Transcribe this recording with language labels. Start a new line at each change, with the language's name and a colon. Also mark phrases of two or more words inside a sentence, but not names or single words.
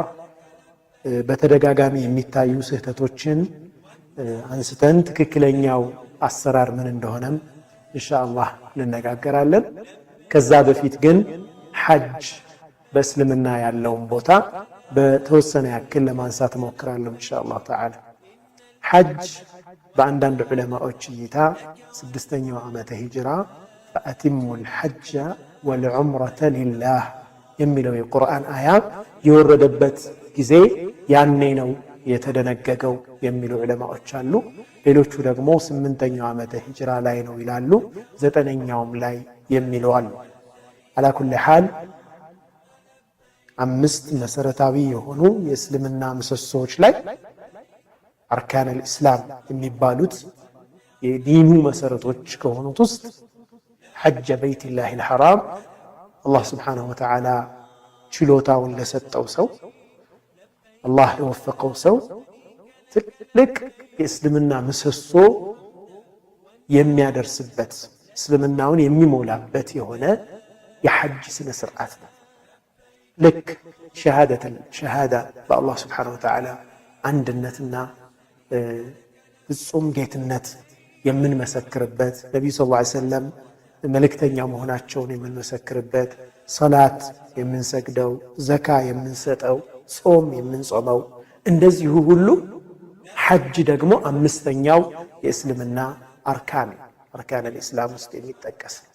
Amharic: በተደጋጋሚ የሚታዩ ስህተቶችን አንስተን ትክክለኛው አሰራር ምን እንደሆነም
Arabic: إن شاء الله
Amharic: ከዛ በፊት ግን ሐጅ በእስልምና ያለውን ቦታ በተወሰነ ያክል ለማንሳት ሞክራለሁ
Arabic: إن شاء الله تعالى
Amharic: ሐጅ በአንዳንድ ዑለማዎች እይታ 6ኛው ዓመተ ሂጅራ
Arabic: فأتموا الحج والعمرة لله
Amharic: የሚለው የቁርአን አያ የወረደበት ጊዜ ያኔ ነው የተደነገገው የሚሉ ዑለማዎች አሉ ሌሎቹ ደግሞ 8ኛው ዓመተ ሂጅራ ላይ ነው ይላሉ 9ኛውም ላይ የሚሉ አሉ
Arabic: على كل حال
Amharic: አምስት መሰረታዊ የሆኑ የእስልምና ምሰሶዎች ላይ
Arabic: أركان الإسلام
Amharic: የሚባሉት የዲኑ መሰረቶች ከሆኑት ውስጥ ሐጅ
Arabic: بيت الله الحرام الله سبحانه وتعالى
Amharic: ችሎታውን ለሰጠው ሰው አላህ ለወፈቀው ሰው ትልቅ የእስልምና ምሰሶ የሚያደርስበት እስልምናውን የሚሞላበት የሆነ የሐጅ ስነ ስርዓት ነው
Arabic: لك شهادة بالله سبحانه وتعالى عندنتنا
Amharic: ፍጹም ጌትነት የምንመሰክርበት ነብዩ
Arabic: صلى الله عليه وسلم
Amharic: መልእክተኛ መሆናቸውን የምንመሰክርበት ሶላት የምንሰግደው ዘካ የምንሰጠው ጾም የምንጾመው እንደዚሁ ሁሉ ሐጅ ደግሞ አምስተኛው የእስልምና
Arabic: أركان الإسلام
Amharic: ውስጥ የሚጠቀስ